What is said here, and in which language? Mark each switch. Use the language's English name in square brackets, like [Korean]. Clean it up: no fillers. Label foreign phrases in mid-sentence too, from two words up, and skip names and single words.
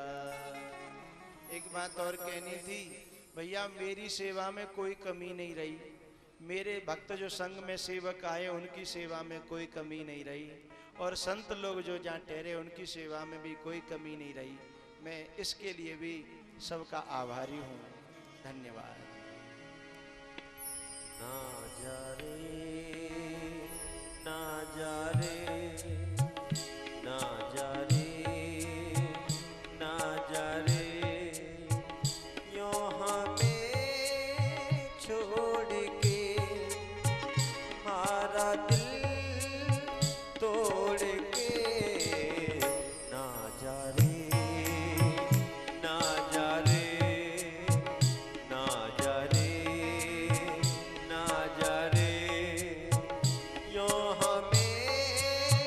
[Hindi] एक बात और कहनी थी भैया, मेरी सेवा में कोई कमी नहीं रही, मेरे भक्त जो संघ में सेवक आए उनकी सेवा में कोई कमी नहीं रही, और संत लोग जो जहाँ ठहरे उनकी सेवा में भी कोई कमी नहीं रही। मैं इसके लिए भी सबका आभारी हूँ। धन्यवाद। ना जा रे, ना जा रे, ना जा रे, ना जा रे, यो हमें छोड़ के हमारा दिल तोड़ के, ना जा रे, ना जा रे, ना जा रे, ना जा रे, यो हमें